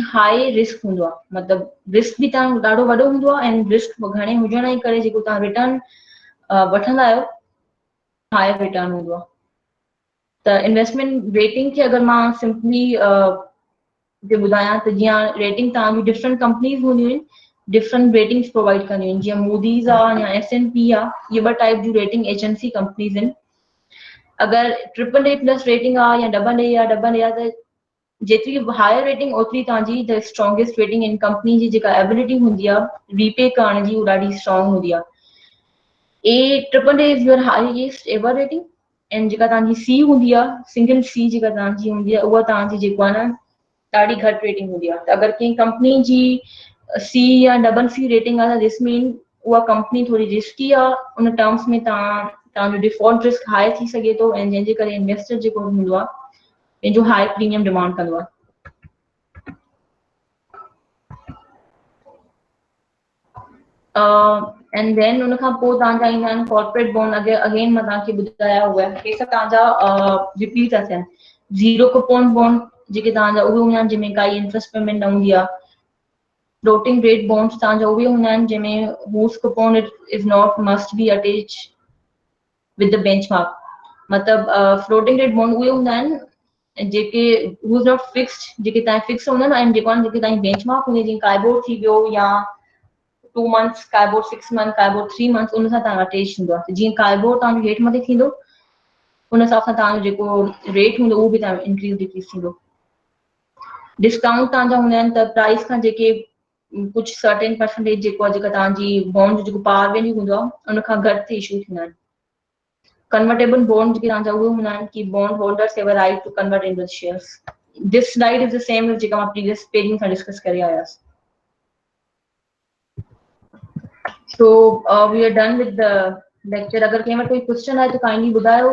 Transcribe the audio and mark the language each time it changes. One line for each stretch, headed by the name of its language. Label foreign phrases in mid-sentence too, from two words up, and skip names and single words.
English: high risk
Sindhi: हूंदो आहे मतिलबु रिस्क बि तव्हां ॾाढो वॾो हूंदो आहे ऐं रिस्क घणे हुजण जे करे जेको तव्हां रिटर्न वठंदा आहियो
English: higher return
Sindhi: हूंदो आहे त
English: investment rating
Sindhi: खे अगरि मां सिंपली ॿुधायां त जीअं रेटिंग तव्हांजी
English: different companies
Sindhi: हूंदियूं आहिनि
English: different ratings provide
Sindhi: कंदियूं आहिनि, जीअं मूडीज़ आहे या S&P आहे, ये ॿ टाइप जूं
English: rating agency companies
Sindhi: आहिनि। अगर AAA+ रेटिंग आहे या AA त जेतरी
English: higher rating
Sindhi: ओतरी तव्हांजी
English: the strongest rating in company
Sindhi: जी जेका एबिलिटी हूंदी आहे रीपे करण जी, उहा ॾाढी स्ट्रॉन्ग हूंदी आहे।
English: AAA is your highest ever rating, and
Sindhi: जेका तव्हांजी C हूंदी आहे, सिंगल C जेका तव्हांजी हूंदी आहे, उहा तव्हांजी जेको आहे न ॾाढी घटि रेटिंग हूंदी आहे। त अगरि कंहिं कंपनी जी C या CC रेटिंग आहे त
English: this mean
Sindhi: उहा कंपनी थोड़ी रिस्की आहे, उन टर्म्स में तव्हांजो
English: default risk high
Sindhi: थी सघे थो, ऐं जंहिंजे करे इन्वेस्टर जेको हूंदो आहे पंहिंजो
English: high premium demand
Sindhi: कंदो आहे।
English: and then
Sindhi: उन खां पोइ तव्हांजा ईंदा आहिनि
English: corporate bond.
Sindhi: अगेन मां तव्हांखे ॿुधाया हुआ हे सभु तव्हांजा रिपीट था थियनि।
English: zero coupon bond
Sindhi: जेके तव्हांजा उहे हूंदा आहिनि जंहिंमें काई
English: interest payment
Sindhi: न हूंदी आहे।
English: floating rate bonds
Sindhi: तव्हांजा उहे हूंदा आहिनि जंहिंमें
English: whose coupon is not must be attach with the benchmark.
Sindhi: मतलब
English: floating rate bond
Sindhi: उहे हूंदा आहिनि जेके
English: whose not fixed,
Sindhi: जेके तव्हां फिक्स हूंदा आहिनि, ऐं जेके तव्हांजी बेंचमार्क हूंदी, जीअं काइबोर थी वियो या 2 months, काइबोर 6 months, काइबोर 3 months, उन सां तव्हां अटैच थींदो आहे। जीअं काइबोर तव्हांजो हेठि मथे थींदो, उन हिसाब सां तव्हांजो जेको रेट हूंदो उहो बि तव्हांजो
English: increase decrease
Sindhi: थींदो। डिस्काउंट तव्हांजा हूंदा आहिनि त प्राइस खां जेके कुछ
English: certain percentage
Sindhi: जेको आहे, जेका तव्हांजी बॉन्ड जो जेको
English: par value
Sindhi: हूंदो आहे उन खां घटि इशू थींदा आहिनि।
English: convertible bond
Sindhi: जेके तव्हांजा उहे हूंदा आहिनि कि
English: bond holders have a right to convert into shares. this slide is the same
Sindhi: जेका मां
English: previous paging
Sindhi: सां डिस्कस करे आयासीं।
English: So we are done with the lecture।
Sindhi: अगर कंहिं वटि कोई क्वेश्चन आहे तो काइंडली ॿुधायो।